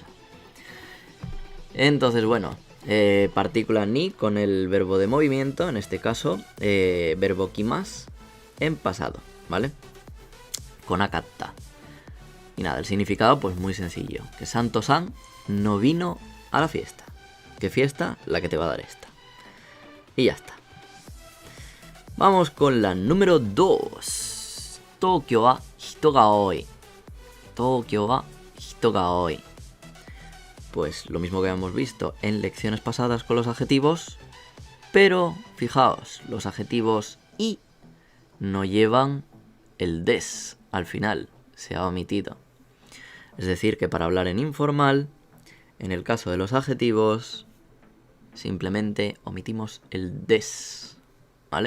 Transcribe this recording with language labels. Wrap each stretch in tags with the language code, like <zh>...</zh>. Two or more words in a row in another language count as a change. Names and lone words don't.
<es>Entonces, bueno, partícula ni con el verbo de movimiento, en este caso, verbo kimas en pasado, ¿vale? Konakatta. Y nada, el significado pues muy sencillo. Que Santo-san no vino a la fiesta. ¿Qué fiesta? La que te va a dar esta. Y ya está. Vamos con la número 2.</es> <ja>東京は人が多い. 東京は人が多い.</ja> <es>Pues lo mismo que hemos visto en lecciones pasadas con los adjetivos, pero fijaos, los adjetivos y no llevan el des al final, se ha omitido. Es decir, que para hablar en informal, en el caso de los adjetivos, simplemente omitimos el des, ¿vale?</es>